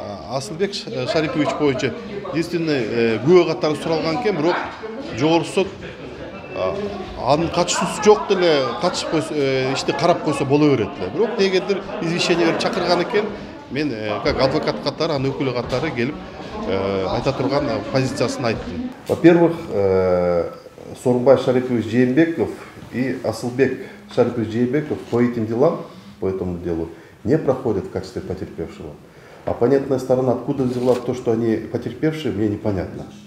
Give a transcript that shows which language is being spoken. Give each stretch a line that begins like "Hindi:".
Kyrgyz: Асылбек Шарипович боюнча действительно күбө катары суралган экен, бирок жогорку сот анын катышуусу жок деле катышып койсо, ишти карап койсо боло берет эле. Бирок негедир извещение берип чакырган экен. Мен как адвокат катары, анын өкүлү катары келип айта турган позициясын айттым.
Russian: Во-первых, Сооронбай Шарипович Жээнбеков и Асылбек Шарипович Жээнбеков по этим делам, по этому делу, не проходят в качестве потерпевшего. Оппонентная сторона откуда взяла то, что они потерпевшие, мне непонятно.